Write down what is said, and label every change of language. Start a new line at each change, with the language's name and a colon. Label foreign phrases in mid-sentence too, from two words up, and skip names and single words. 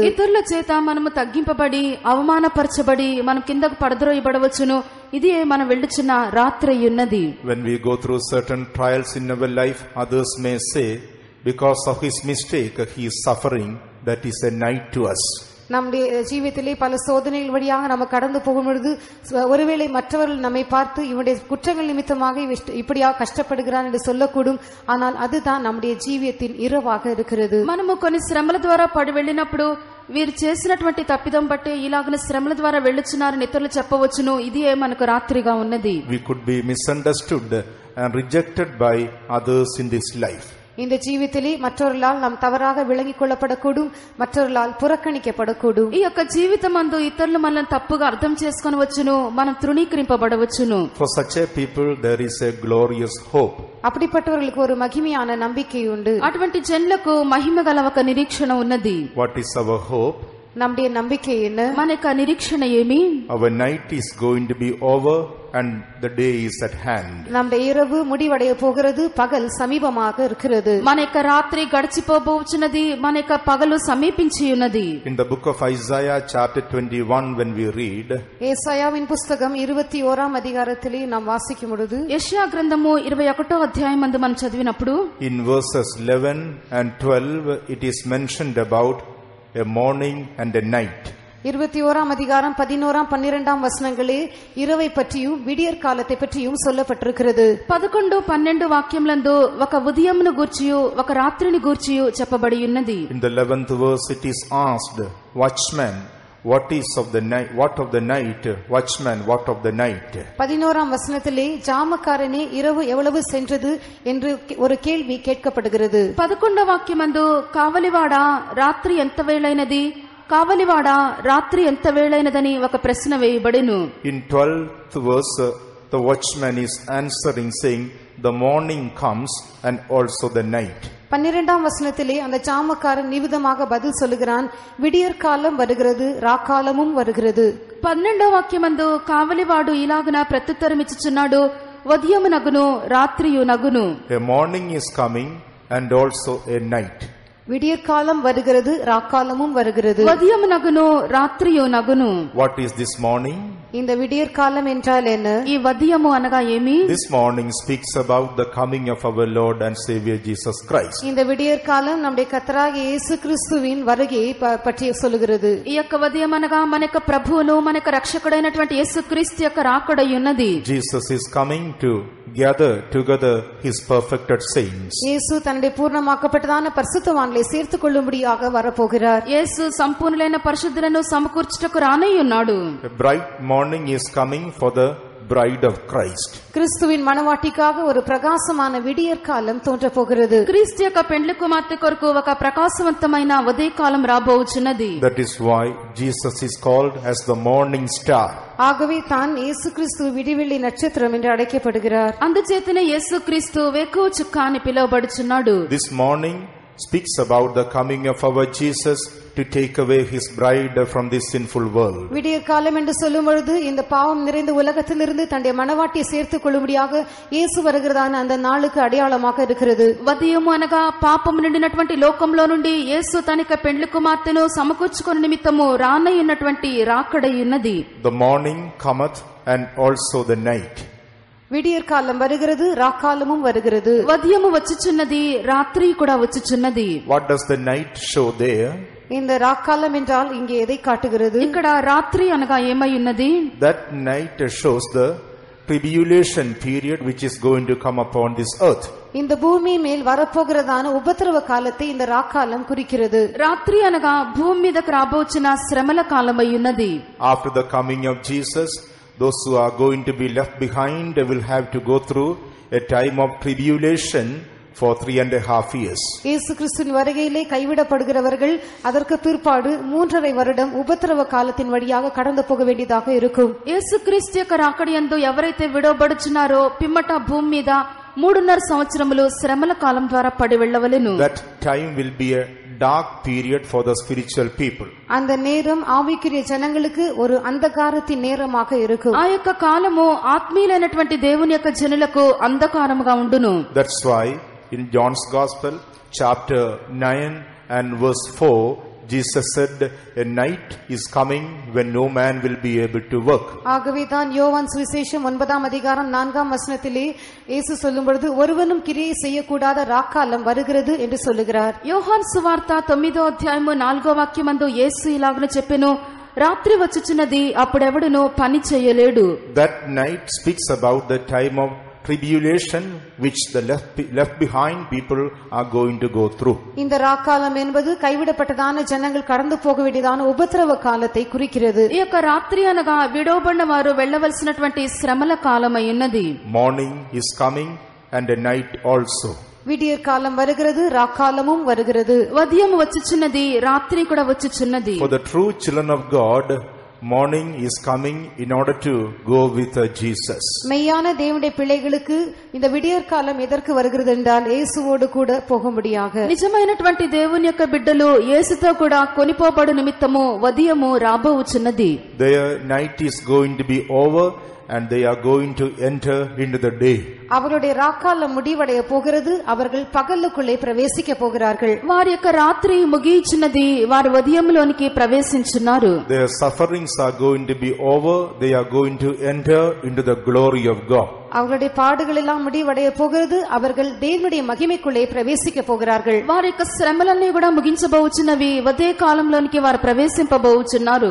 Telugu: ఇతరుల చేత మనము తగ్గింపబడి అవమానపరచబడి మనం కిందకు పడద్రోయబడవచ్చును. ఇది మనం వెళ్ళుచున్న రాత్రి ఉన్నది.
English: When we go through certain trials in our life, others may say, because of his mistake he is suffering. That is a night to us.
Tamil: நம்முடைய ஜீவியத்திலே பல சோதனைகள் வழியாக நம்ம கடந்து போகும்பொழுது ஒருவேளை மற்றவர்கள் நம்மை பார்த்து இவனுடைய குற்றங்கள் நிமித்தமாக இப்படியாக கஷ்டப்படுகிறான் என்று சொல்லக்கூடும். ஆனால் அதுதான் நம்முடைய ஜீவியத்தின் இரவாக இருக்கிறது.
Telugu: మనము కొన్ని శ్రమల ద్వారా పడి వెళ్ళినప్పుడు వీరు చేసినటువంటి తప్పిదం బట్టి ఇలాగన శ్రమల ద్వారా వెళ్ళుచున్నారని ఇతరులు చెప్పవచ్చును. ఇది మనకు రాత్రిగా ఉన్నది.
English: We could be misunderstood and rejected by others in this life.
Tamil: இந்த ஜீவியத்திலே மற்றவர்களால் நாம் தவறாக விளங்கிக் கொள்ளப்படக்கூடும், மற்றவர்களால் புறக்கணிக்கப்படக்கூடும்.
Telugu: ఈ యొక్క జీవితమందు ఇతరులు మనల్ని తప్పుగా అర్థం చేసుకొనవచ్చును, మనం తృణీకరింపబడవచ్చును.
English: For such a people there is a glorious hope.
Tamil: அப்படிப்பட்டவர்களுக்கு ஒரு மகிமையான நம்பிக்கை உண்டு.
Telugu: అటువంటి జనులకు మహిమ గల ఒక నిరీక్షణ ఉన్నది.
English: What is our hope?
Tamil: நம்முடைய நம்பிக்கை என்ன?
Telugu: మన యొక్క నిరీక్షణ ఏమి?
English: Our night is going to be over and the day is at hand.
Tamil: நம்முடைய இரவு முடிவடைய போகிறது, பகல் சமீபமாக இருக்கிறது.
Telugu: మన యొక్క రాత్రి గడిచిపోబోచున్నది, మన యొక్క పగలు సమీపించి ఉన్నది.
English: In the book of Isaiah chapter 21 when we read,
Tamil: ஏசாயாவின் புத்தகம் 21ஆம் அதிகாரத்திலே நாம் வாசிக்கும் பொழுது,
Telugu: యెషయా గ్రంథము 21వ అధ్యాయం నందు మనం చదివినప్పుడు
English: in verses 11 and 12 it is mentioned about a morning and a night.
Tamil: 21ஆம் அதிகாரம் 11ஆம் 12ஆம் வசனங்களே இரவை பற்றியும் விடியற் காலத்தை பற்றியும் சொல்லப்பட்டிருக்கிறது.
Telugu: 11, 12 వాక్యములందు ఒక ఉదయమును గూర్చియు ఒక రాత్రిని గూర్చియు చెప్పబడి ఉన్నది.
English: In the 11th verse it is asked, watchman, what is of the night? What of the night? Watchman, what of the night?
Tamil: 11ஆம் வசனத்திலே ஜாமக்காரனே இரவு எவ்வளவு சென்றது என்று ஒரு கேள்வி கேட்கப்படுகிறது.
Telugu: 11వ వాక్యమందు కావలివాడా రాత్రి ఎంత వేళైనది, కావలివాడా రాత్రి ఎంత వేళైనదని ఒక ప్రశ్న వేయబడెను.
English: In 12th verse the watchman is answering saying, the morning comes and also the night.
Tamil: 12ஆம் வசனத்திலே அந்த ஜாமக்காரன் நிவிதமாக பதில் சொல்லுகிறான், விடியற் காலம் வருகிறது, ராக்காலமும் வருகிறது.
Telugu: 12వ వాక్యమందు కావలివాడు ఇలాగున ప్రత్యుత్తరమిచ్చుచున్నాడు, ఉదయము నగును రాత్రియు నగును.
English: A morning is coming and also a night.
Tamil: விடியற் காலம் வருகிறது, ராக்காலமும் வருகிறது.
Telugu: ఉదయము నగును రాత్రియు నగును.
English: What is this morning?
Tamil: இந்த விடியற் காலம் என்றால் என்ன?
Telugu: ఈ ఉదయము అనగా ఏమి?
English: This morning speaks about the coming of our Lord and Savior Jesus Christ.
Tamil: இந்த விடியற் காலம் நம்முடைய கர்த்தராகிய இயேசு கிறிஸ்துவின் வருகையை பற்றி சொல்லுகிறது.
Telugu: ఈ యొక్క ఉదయం అనగా మన యొక్క ప్రభువును, మన యొక్క రక్షకుడైనటువంటి యేసుక్రీస్తు యొక్క రాకడై ఉన్నది.
English: Jesus is coming to gather together his perfected saints.
Tamil: இயேசு தன்னுடைய பூர்ணமாக்கப்பட்டதான பரிசுத்தவான்களை சேர்த்துக் கொள்ளும்படியாக வரப்போகிறார்.
Telugu: యేసు సంపూర్ణులైన పరిశుద్ధులను సమకూర్చుటకు రానయ్యున్నాడు.
English: A bright morning is coming for the bride of Christ.
Tamil: கிறிஸ்துவின் மணவாட்டிக்காக ஒரு பிரகாசமான விடியற் காலம் தோன்றப் போகிறது.
Telugu: క్రీస్తు యొక్క పెండ్లి కుమార్తె కొరకు ఒక ప్రకాశవంతమైన ఉదయకాలం రాబోచున్నది.
English: That is why Jesus is called as the morning star.
Tamil: ஆகவே தான் இயேசு கிறிஸ்து விடிவெள்ளி நட்சத்திரம் என்று அழைக்கப்படுகிறார்.
Telugu: అందుచేతనే యేసుక్రీస్తు వేకువ చుక్క అని పిలువబడుచున్నాడు.
English: This morning speaks about the coming of our Jesus to take away his bride from this sinful world.
Tamil: விடியற் காலம் என்று சொல்லும் பொழுது இந்த பாவம் நிறைந்த உலகத்திலிருந்து தன்னுடைய மணவாட்டியை சேர்த்துக் கொள்ளும்படியாக இயேசு வருகிறதான அந்த நாளுக்கு அடையாளமாக இருக்கிறது.
Telugu: ఉదయము అనగా పాపము నిండినటువంటి లోకంలో నుండి యేసు తన యొక్క పెండ్లి కుమార్తెను సమకూర్చుకుని నిమిత్తము రానయ్యున్నటువంటి రాకడై ఉన్నది.
English: The morning cometh and also the night.
Tamil: விடியற் காலம் வருகிறது, ராக்காலமும் வருகிறது.
Telugu: ఉదయము వచ్చుచున్నది, రాత్రి కూడా వచ్చుచున్నది.
English: What does the night show there?
Tamil: இந்த ராக்காலம் என்றால் இங்கே எதை காட்டுகிறது?
Telugu: ఇక్కడ రాత్రి అనగా ఏమై ఉన్నది?
English: That night shows the tribulation period which is going to come upon this earth.
Tamil: இந்த பூமி மேல் வரப்போகிறதான உபத்திரவ காலத்தை இந்த ராக்காலம் குறிக்கிறது.
Telugu: రాత్రి అనగా భూమి మీదకు రాబోచిన శ్రమల కాలమై ఉన్నది.
English: After the coming of Jesus, those who are going to be left behind will have to go through a time of tribulation for 3.5 years.
Tamil: இயேசு கிறிஸ்துவின் வருகையிலே கைவிடப்படுகிறவர்கள் அதற்கு பிற்பாடு 3.5 வருடம் உபத்திரவ காலத்தின் வழியாக கடந்து போக வேண்டியதாக இருக்கும்.
Telugu: యేసుక్రీస్తు యొక్క రాకడయందు ఎవరైతే విడవబడుచున్నారో పిమ్మట భూమి మీద 3.5 సంవత్సరములు శ్రమల కాలం ద్వారా పడి వెళ్ళవలెను.
English: That time will be a dark period for the spiritual people.
Tamil: அந்த நேரம் ఆవికుரிய జనங்களுக்கு ஒரு అంధకారத்தின் నేరமாக இருக்கும்.
Telugu: ఆ యొక్క కాలము ఆత్మీయులైనటువంటి దేవుని యొక్క జనులకు అంధకారముగా ఉండును.
English: That's why in John's Gospel chapter 9 and verse 4, Jesus said, a night is coming when no man will be able to work.
Tamil: ஆகவே தான் யோவான் சுவிசேஷம் 9ஆம் அதிகாரம் 4ஆம் வசனத்திலே இயேசு சொல்லும் பொழுது ஒருவனும் கிரியை செய்யக்கூடாத ராக்காலம் வருகிறது என்று சொல்லுகிறார்.
Telugu: యోహాను సువార్త 9వ అధ్యాయము 4వ వాక్యమందు యేసు ఇలాగున చెప్పెను, రాత్రి వచ్చుచున్నది, అప్పుడెవడును పని చేయలేడు.
English: That night speaks about the time of tribulation which the left behind people are going to go through.
Tamil: இந்த ராக்காலம் என்பது கைவிடப்பட்டதான ஜனங்கள் கடந்து போக வேண்டியதான உபத்திரவ காலத்தை குறிக்கிறது.
Telugu: ఈ యొక్క రాత్రి అనగా విడవబడిన వారు వెళ్ళవలసినటువంటి శ్రమల కాలమై ఉన్నది.
English: Morning is coming and a night also.
Tamil: விடியற் காலம் வருகிறது, ராக்காலமும் வருகிறது.
Telugu: ఉదయం వచ్చుచున్నది, రాత్రి కూడా వచ్చుచున్నది.
English: For the true children of God, morning is coming in order to go with Jesus.
Tamil: மெய்யான தேவனுடைய பிள்ளைகளுக்கு இந்த விடியற் காலம் எதற்கு வருகிறது என்றால் இயேசுவோடு கூட போகும்படியாக.
Telugu: నిజమైనటువంటి దేవుని యొక్క బిడ్డలు యేసుతో కూడా కొనిపోబడు నిమిత్తము ఉదయము రాబోచున్నది.
English: Their night is going to be over and they are going to enter into the day.
Tamil: அவருடைய ராக்காலம் முடிவடைய போகிறது, அவர்கள் பகலுக்குள்ளே பிரவேசிக்க போகிறார்கள்.
Telugu: వారి యొక్క రాత్రి ముగియుచున్నది, వారు ఉదయంలోనికి ప్రవేశించున్నారు.
English: Their sufferings are going to be over, they are going to enter into the glory of God.
Tamil: அவர்களுடைய பாடுகள் எல்லாம் முடிவடைய போகிறது, அவர்கள் தேவனுடைய மகிமைக்குள்ளே பிரவேசிக்க போகிறார்கள்.
Telugu: వారి యొక్క శ్రమలన్నీ కూడా ముగించబోచున్నవి, ఉదయ కాలంలోనికి వారు ప్రవేశింపబోచున్నారు.